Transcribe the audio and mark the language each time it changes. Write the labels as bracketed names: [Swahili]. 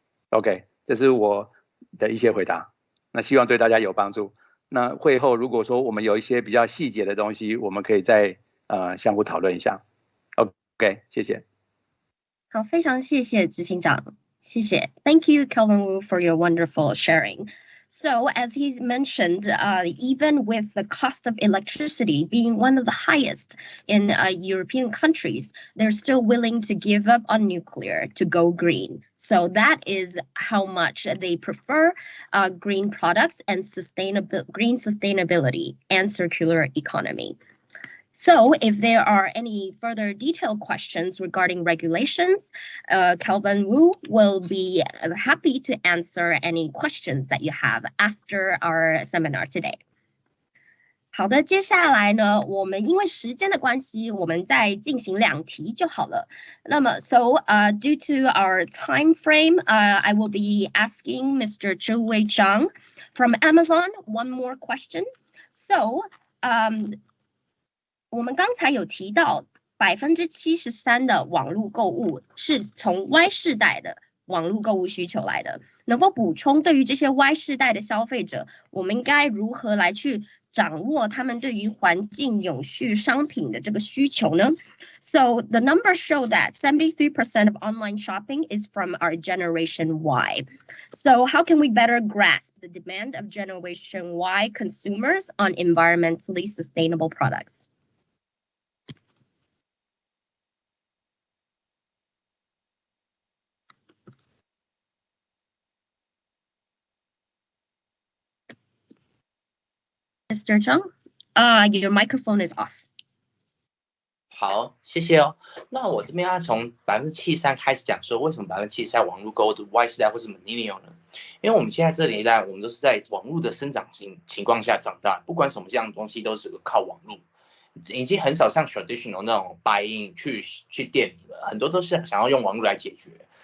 [Chinese] OK， 这是我的一些回答，那希望对大家有帮助。那会后如果说我们有一些比较细节的东西，我们可以再相互讨论一下。 OK， 谢谢。好，非常谢谢执行长，谢谢。 [English] Thank you, Kelvin Wu, for your wonderful sharing. So, as he's mentioned, even with the cost of electricity being one of the highest in European countries, they're still willing to give up on nuclear to go green. So that is how much they prefer green products and green sustainability and circular economy. So if there are any further detailed questions regarding regulations, Kelvin Wu will be happy to answer any questions that you have after our seminar today. [Chinese] 好的，接下来呢，我们因为时间的关系，我们再进行2题就好了。那么 [English] due to our time frame, I will be asking Mr. Zhu Wei Zhang from Amazon one more question. So, [Chinese] 我们刚才有提到73%的网络购物是从 Y 世代的网络购物需求来的，能否补充对于这些 Y 世代的消费者，我们应该如何来去掌握他们对于环境永续商品的这个需求呢？ [English] So the numbers show that 73% of online shopping is from our Generation Y. So how can we better grasp the demand of Generation Y consumers on environmentally sustainable products? Mr. Zhang, your microphone is off. [Chinese] 好，谢谢哦。那我这边要从73%开始讲说，为什么73%网络购物的 Y 世代或是 Millennial 呢？因为我们现在这年代，我们都是在网络的生长情况下长大，不管什么这样的东西都是靠网络，已经很少像 [English] traditional [Chinese] 那种 [English] buy-in [Chinese] 去店里了，很多都是想要用网络来解决。